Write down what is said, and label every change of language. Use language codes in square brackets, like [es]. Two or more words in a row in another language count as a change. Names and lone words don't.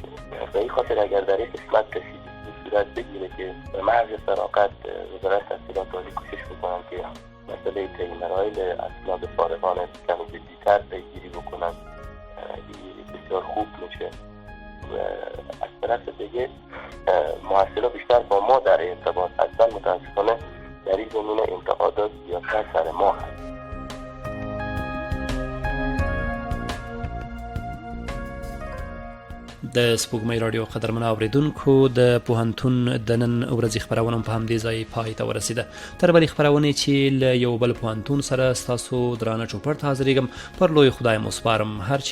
[fa] به این خاطر اگر در یک قسمت کسی صورت بگیره که به محض فراغت وزارت تحصیلات عالی کوشش میکنن که مسئله تعیین مراحل اسناد فارغان کمی جدی‌تر پیگیری بکنن، بسیار خوب میشه. و از طرف دیگه محصلان بیشتر با ما در ارتباط هستن، متاسفانه در این زمینه انتقادات زیادتر سر ما هست. [ps] د سپوږمۍ راډیو قدرمنو اوریدونکو، د پوهنتون د نن ورځې خپرونه په همدې ځای پای ته ورسېده. تر بلې خپرونې چې له یو بل پوهنتون سره ستاسو درانه چوپړ ته حاضرېږم، پر لوی خدای مو سپارم.